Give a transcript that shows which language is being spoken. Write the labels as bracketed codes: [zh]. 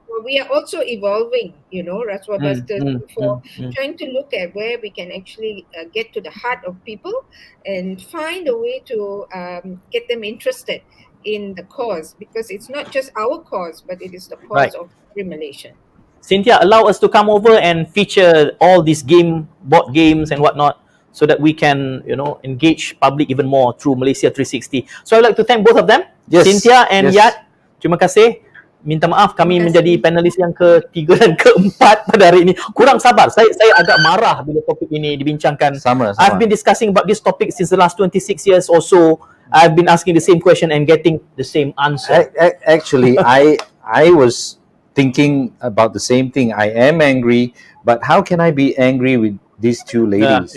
[en] we are also evolving, Rasuah Busters, for trying to look at where we can actually get to the heart of people and find a way to get them interested in the cause, because it's not just our cause, but it is the cause of every Malaysian. Cynthia, allow us to come over and feature all these board games and whatnot, so that we can, engage public even more through Malaysia 360. So I'd like to thank both of them, Yes. Cynthia and Yes. [ms] Yat. Terima kasih. Minta maaf kami Terima menjadi kasih. panelis yang ketiga dan keempat pada hari ini. Kurang sabar. Saya agak marah bila topik ini dibincangkan. Sama. [en] I've been discussing about this topic since the last 26 years or so. I've been asking the same question and getting the same answer. Actually, I was thinking about the same thing. I am angry, but how can I be angry with these two ladies?